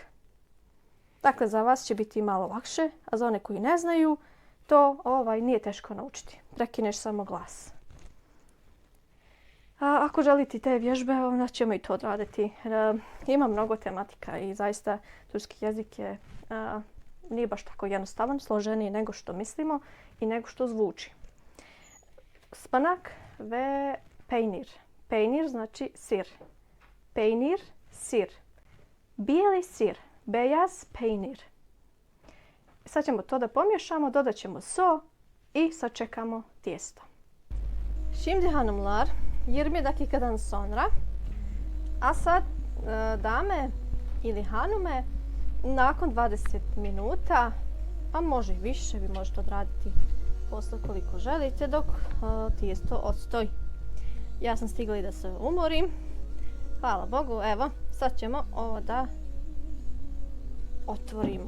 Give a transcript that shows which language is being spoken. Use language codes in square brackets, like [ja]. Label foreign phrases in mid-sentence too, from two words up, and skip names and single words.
[bs] Dakle, za vas će biti malo lakše, a za one koji ne znaju, to nije teško naučiti. Prekineš samo glas. A ako želite te vježbe, onda ćemo i to odraditi. Ima mnogo tematika i zaista turski jezik je nije baš tako jednostavan, složeniji nego što mislimo i nego što zvuči. [tr] Spanak ve peynir. [bs] Peynir znači sir. Peynir, sir. Bijeli sir, [tr] beyaz peynir. [bs] Sad ćemo to da pomiješamo, dodat ćemo so i sačekamo tijesto. [tr] Şimdi hanımlar, 20 dakikadan sonra. [bs] A sad, dame ili hanume, nakon 20 minuta, a može i više, vi možete odraditi posao koliko želite dok tijesto odstoji. Ja sam stigla i da se umorim. Hvala Bogu, evo, sad ćemo ovo da otvorimo.